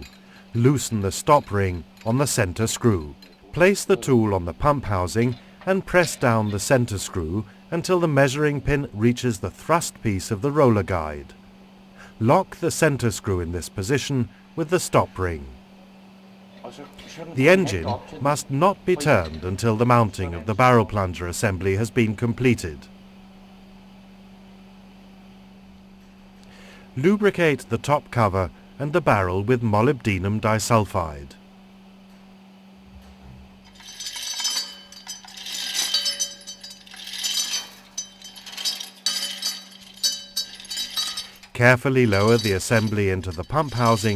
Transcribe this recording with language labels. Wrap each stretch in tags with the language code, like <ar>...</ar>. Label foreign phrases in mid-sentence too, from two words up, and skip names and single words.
<en>Loosen the stop ring on the center screw. Place the tool on the pump housing and press down the center screw until the measuring pin reaches the thrust piece of the roller guide. Lock the center screw in this position with the stop ring.</en> <da>Og så den</da> <en>The engine</en> <da>op til den.</da> <en>must not be turned until the mounting of the barrel plunger assembly has been completed. Lubricate the top cover and the barrel with molybdenum disulfide. Carefully lower the assembly into the pump housing.</en>